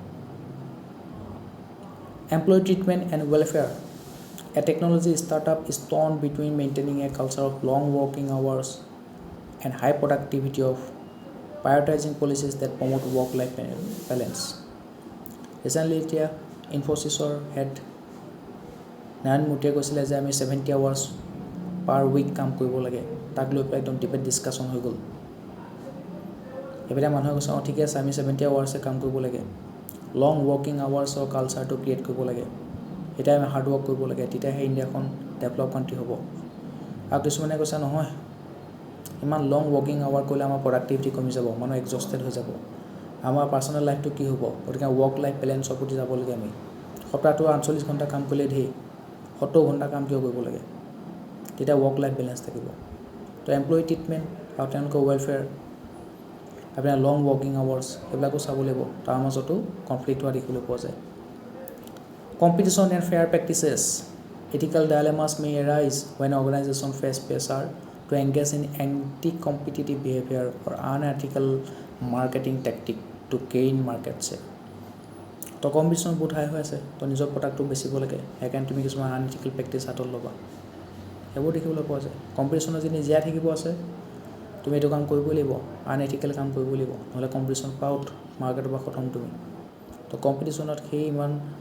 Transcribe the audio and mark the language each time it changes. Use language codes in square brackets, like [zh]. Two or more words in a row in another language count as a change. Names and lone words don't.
[en] employee treatment and welfare A technology startup is torn between maintaining a culture of long working hours and high productivity of prioritizing policies that promote work-life balance. Recently, [as] Infosysৰ head নাৰায়ণ মূৰ্তিয়ে কৈছিলে যে আমি [en] 70 hours per week [as] কাম কৰিব লাগে তাক লৈ পেলাই একদম [en] debate discussion [as] হৈ গ'ল এইবিলাক মানুহে কৈছে ঠিক আছে আমি 70 hours কাম কৰিব লাগে [en] long working hours culture [as] ক্ৰিয়েট কৰিব লাগে এতিয়া আমি [en] hard work [as] কৰিব লাগে তেতিয়াহে ইণ্ডিয়াখন [en] develop country [as] হ'ব আৰু কিছুমানে কৈছে নহয় ইমান [en] long working hour [as] কৰিলে আমাৰ প্ৰডাক্টিভিটি কমি যাব মানুহ এক্সজষ্টেড হৈ যাব আমাৰ [en] personal life [as] কি হ'ব গতিকে [en] work life balance [as] প্ৰতি যাব লাগে আমি সপ্তাহটো 48 ঘণ্টা কাম কৰিলে ধেৰ 70 ঘণ্টা কাম কিয় কৰিব লাগে তেতিয়া [en] work life balance [as] থাকিব তো [en] employee treatment [as] আৰু তেওঁলোকৰ ৱেলফেয়াৰ আপোনাৰ [en] long working hours [as] এইবিলাকো চাব লাগিব তাৰ মাজতো কনফ্লিক্ট হোৱা দেখিবলৈ পোৱা যায় [en] Competition and fair practices. Ethical dilemmas may arise when organizations face pressure to engage in anti-competitive behavior or unethical marketing tactic to gain market share. [as] তো কম্পিটিশ্যন বহুত হাই হৈ আছে তো নিজৰ প্ৰডাক্টটো বেচিব লাগে সেইকাৰণে তুমি কিছুমান [en] unethical practice [as] হাতত ল'বা সেইবোৰ দেখিবলৈ পোৱা যায় কম্পিটিশ্যনত যদি জীয়াই থাকিব আছে তুমি এইটো কাম কৰিবই লাগিব আনএথিকেল কাম কৰিবই লাগিব নহ'লে কম্পিটিশ্যন পাউট মাৰ্কেটৰ পৰা খতম তুমি তো কম্পিটিশ্যনত সেই ইমান